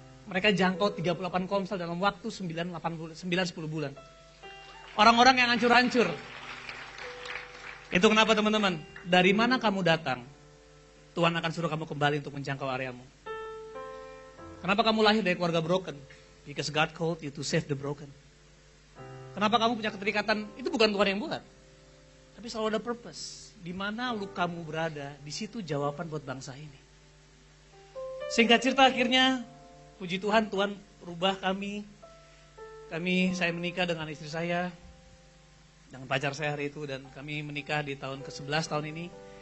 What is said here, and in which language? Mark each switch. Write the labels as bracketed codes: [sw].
[id] Mereka jangkau 38 komsel dalam waktu 9-10 bulan. Orang-orang yang hancur-hancur. Itu kenapa teman-teman? Dari mana kamu datang, Tuhan akan suruh kamu kembali untuk menjangkau areamu. Kenapa kamu lahir dari keluarga broken? [en] Because God called you to save the broken. [id] Kenapa kamu punya keterikatan? Itu bukan Tuhan yang buat. Tapi selalu ada purpose. Di mana kamu berada, di situ jawaban buat bangsa ini. Singkat cerita akhirnya, puji Tuhan, Tuhan rubah kami. Saya menikah dengan istri saya, dengan pacar saya hari itu, dan kami menikah di tahun ke-11 tahun ini.